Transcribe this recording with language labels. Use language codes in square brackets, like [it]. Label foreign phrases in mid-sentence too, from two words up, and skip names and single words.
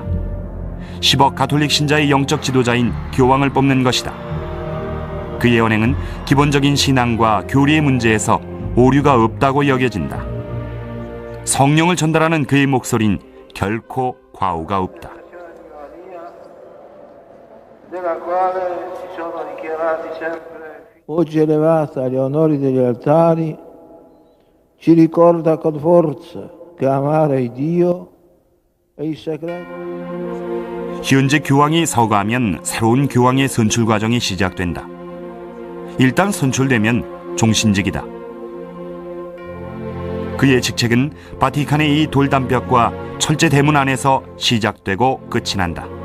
[ko] 10억 가톨릭 신자의 영적 지도자인 교황을 뽑는 것이다. 그의 언행은 기본적인 신앙과 교리의 문제에서 오류가 없다고 여겨진다. 성령을 전달하는 그의 목소리는 결코 과오가 없다. [it] Oggi elevata agli onori degli altari, ci ricorda con forza che amare Dio e i sacramenti. [ko] 현재 교황이 서거하면 새로운 교황의 선출 과정이 시작된다. 일단 선출되면 종신직이다. 그의 직책은 바티칸의 이 돌담벽과 철제 대문 안에서 시작되고 끝이 난다.